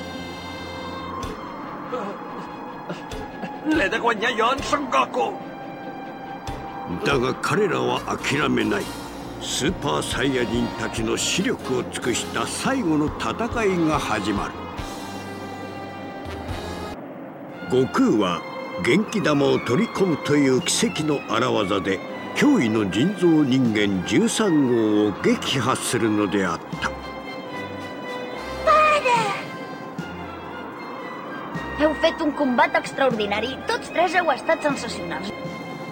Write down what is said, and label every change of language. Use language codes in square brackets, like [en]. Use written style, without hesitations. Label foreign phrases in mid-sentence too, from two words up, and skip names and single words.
[ca] L'he de guanyar jo, en Son Goku! [ja] だが彼らは諦めない。スーパーサイヤ人たちの視力を尽くした最後の戦いが始まる。悟空は元気玉を取り込むという奇跡の荒技で驚異の人造人間13号を撃破するのであった。 [ca] Heu fet un combat extraordinari. Tots tres heu estat sensacionals.